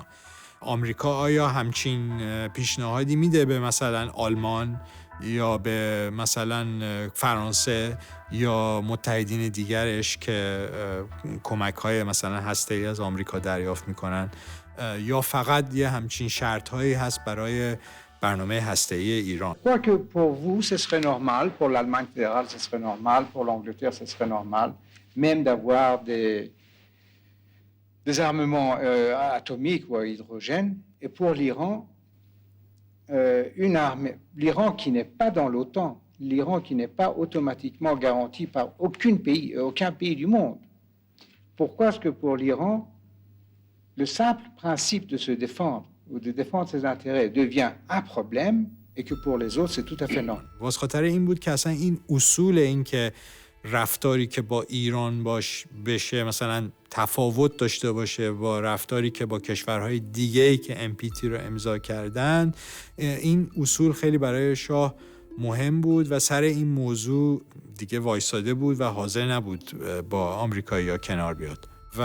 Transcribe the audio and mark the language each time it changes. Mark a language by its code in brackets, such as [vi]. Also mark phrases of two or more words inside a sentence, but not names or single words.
[fa] آمریکا آیا همچین پیشنهادی میده به مثلا آلمان یا به مثلا فرانسه یا متحدین دیگرش که کمک‌های مثلا هسته‌ای از آمریکا دریافت میکنن، یا فقط یه همچین شرط‌هایی هست برای برنامه هسته‌ای ایران؟ [fr] Quoi que pour vous ce serait normal, pour l'Allemagne fédérale ce serait normal, pour l'Angleterre ce serait normal, même d'avoir des armements atomiques ou à hydrogène, et pour l'Iran une armée, l'Iran qui n'est pas dans l'OTAN, l'Iran qui n'est pas automatiquement garanti par aucun pays du monde. Pourquoi est-ce que pour l'Iran le simple principe de se défendre ou de défendre ses intérêts devient un problème et que pour les autres c'est tout à fait normal. [fa] واسه خاطر این بود که اصلا این اصول این که رفتاری که با ایران بشه مثلا تفاوت داشته باشه با رفتاری که با کشورهای دیگه‌ای که NPT رو امضا کردن، این اصول خیلی برای شاه مهم بود و سر این موضوع دیگه وایساده بود و حاضر نبود با آمریکایی‌ها کنار بیاد.